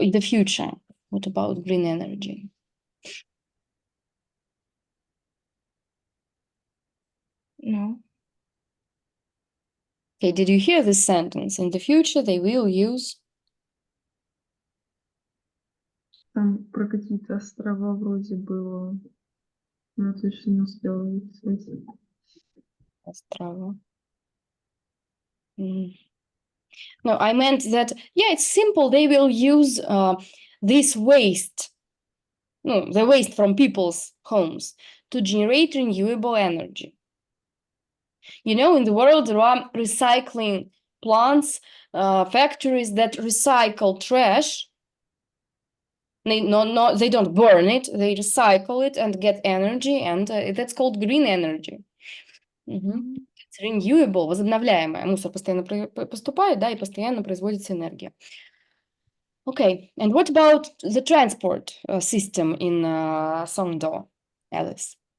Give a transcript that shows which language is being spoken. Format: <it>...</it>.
<en>In the future, what about green energy? No. Okay, did you hear this sentence? In the future, they will use</en> <ru>Там про какие-то острова вроде было, но точно не успела записать. острова.</ru> <en>No, I meant that, yeah, it's simple. They will use this waste, no, the waste from people's homes to generate renewable energy. You know, in the world, there are recycling plants, factories that recycle trash. They don't burn it, they recycle it and get energy, and that's called green energy. It's renewable,</en> <ru>возобновляемая. Мусор постоянно поступает, да, и постоянно производится энергия.</ru> <en>Okay, and what about the transport system in Songdo, Alice?</en>